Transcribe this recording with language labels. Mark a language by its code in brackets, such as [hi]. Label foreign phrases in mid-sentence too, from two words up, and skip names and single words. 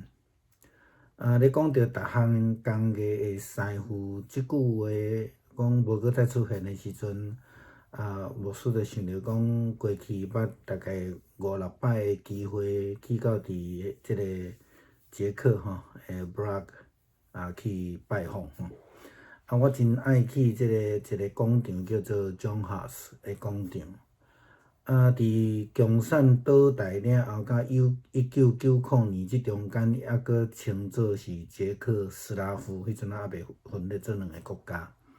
[nan] 咧讲到逐项工艺的师傅，即句话讲无搁再出现的时阵，牧师就想着讲，过去捌大概5、6摆的机会去到伫即个捷克 Prague 去拜访我真爱去即个一个广场叫做 John Huss 的广场。伫共产倒台了后，到1990年即中间，还搁称作是捷克斯拉夫，迄阵还袂分裂做2个国家。